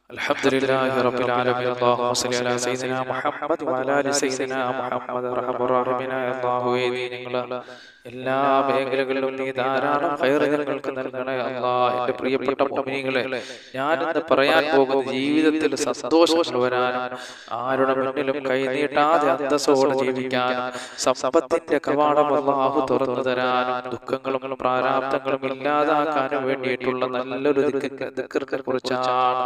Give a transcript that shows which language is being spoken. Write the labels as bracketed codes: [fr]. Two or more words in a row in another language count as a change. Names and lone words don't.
[ar] الحمد لله رب العالمين. اللهم صل على سيدنا محمد وعلى ال سيدنا محمد. [ml] റഹ്മാൻ റഹീമായ അല്ലാഹുവേ, നീ ഞങ്ങളെ എല്ലാ മേഖലകളിലും നീ ധാരാളം ഖൈർ ഞങ്ങൾക്ക് നൽകണേ അല്ലാഹ്. എൻ്റെ പ്രിയപ്പെട്ട മുഅ്മിനീങ്ങളെ, ഞാനിന്ന് പറയാൻ പോകുന്ന ജീവിതത്തിൽ സന്തോഷങ്ങൾ വരാനും ആരുടെ മുന്നിലും കൈനീട്ടാതെ അന്തസ്സോടെ ജീവിക്കാനും സമ്പത്തിന്റെ കവാടം അല്ലാഹു തുറന്നു തരാനും ദുഃഖങ്ങളും പ്രാരാബ്ധങ്ങളും ഇല്ലാതാക്കാനും വേണ്ടിയിട്ടുള്ള നല്ലൊരു ദിക്റിനെ കുറിച്ചാണ്.